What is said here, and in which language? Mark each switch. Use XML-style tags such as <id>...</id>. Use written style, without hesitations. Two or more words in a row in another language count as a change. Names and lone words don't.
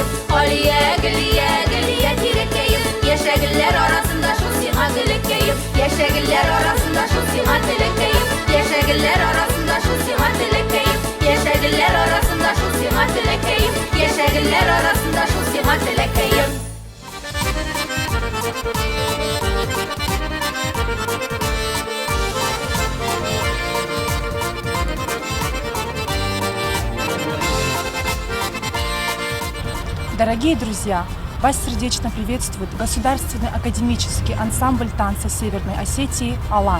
<tt>Алия гөлия гөлия тирәкәем, яшәгелләр арасында шул сиңа теләкәем. Яшәгелләр арасында шул сиңа теләкәем. Яшәгелләр арасында шул сиңа теләкәем. Яшәгелләр арасында шул сиңа теләкәем. Яшәгелләр арасында шул сиңа теләкәем.</tt> <ru>Дорогие друзья, вас сердечно приветствует Государственный академический ансамбль танца Северной Осетии «Алан».</ru>